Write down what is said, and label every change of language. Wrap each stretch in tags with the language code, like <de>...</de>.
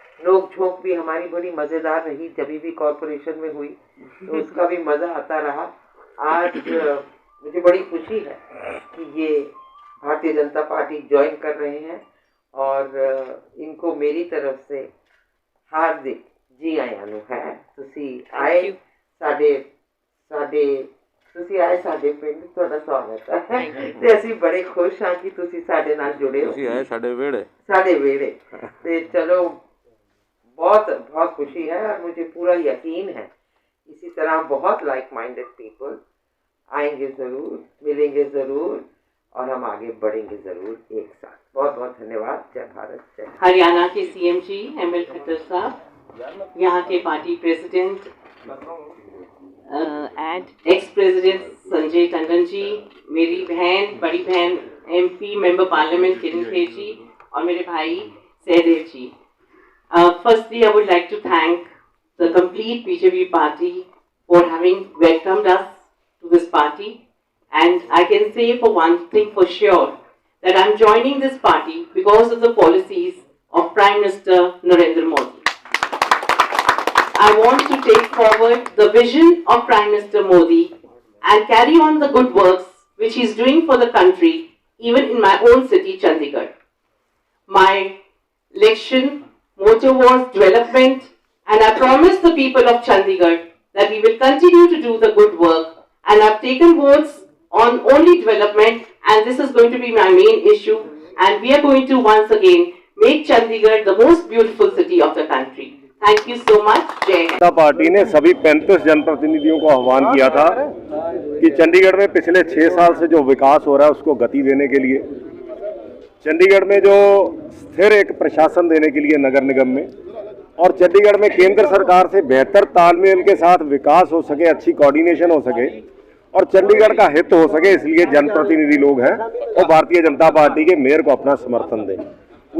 <hi>नोक झोंक भी हमारी बड़ी मज़ेदार रही, जब भी कॉरपोरेशन में हुई तो उसका भी मज़ा आता रहा। आज मुझे बड़ी खुशी है कि ये भारतीय जनता पार्टी ज्वाइन कर रहे हैं और इनको मेरी तरफ से हार्दिक</hi> <pa>जी आयानु</pa> <hi>है।</hi> <pa>ਤੁਸੀਂ ਆਏ ਸਾਡੇ ਪਿੰਡ, ਤੁਹਾਡਾ ਸਵਾਗਤ ਹੈ ਤੇ ਅਸੀਂ ਬੜੇ ਖੁਸ਼ ਹਾਂ ਕਿ ਤੁਸੀਂ ਸਾਡੇ ਨਾਲ ਜੁੜੇ ਹੋ। ਤੁਸੀਂ ਆਏ ਸਾਡੇ ਵਿਹੜੇ ਤੇ ਚਲੋ</pa> <hi>बहुत बहुत खुशी है और मुझे पूरा यकीन है इसी तरह बहुत लाइक माइंडेड पीपल आएंगे ज़रूर, मिलेंगे ज़रूर और हम आगे बढ़ेंगे ज़रूर एक साथ। बहुत बहुत धन्यवाद। जय भारत, जय। हरियाणा के सीएम जी एमएल खट्टर साहब, यहाँ के party president and ex president Sanjay Tandon ji, मेरी बहन बड़ी बहन एमपी मेंबर पार्लियामेंट किरण खेर जी और मेरे भाई सहदेव जी।</hi> <en>Firstly, I would like to thank the complete BJP party for having welcomed us to this party, and I can say for one thing for sure that I'm joining this party because of the policies of Prime Minister Narendra Modi. I want to take forward the vision of Prime Minister Modi and carry on the good works which he is doing for the country, even in my own city, Chandigarh. My election motto was development, and I promised the people of Chandigarh that we will continue to do the good work, and I've taken votes on only development, and this is going to be my main issue, and we are going to once again make Chandigarh the most beautiful city of the country. Thank you so much. Jai Hind.</en> <hi>Janata party ने सभी 35 जनप्रतिनिधियों को आह्वान किया था कि चंडीगढ़ में पिछले 6 साल से जो विकास हो रहा है उसको गति देने के लिए, चंडीगढ़ में जो स्थिर एक प्रशासन देने के लिए नगर निगम में, और चंडीगढ़ में केंद्र सरकार से बेहतर तालमेल के साथ विकास हो सके, अच्छी कोऑर्डिनेशन हो सके और चंडीगढ़ का हित हो सके, इसलिए जनप्रतिनिधि लोग हैं और भारतीय जनता पार्टी के मेयर को अपना समर्थन दें।</hi>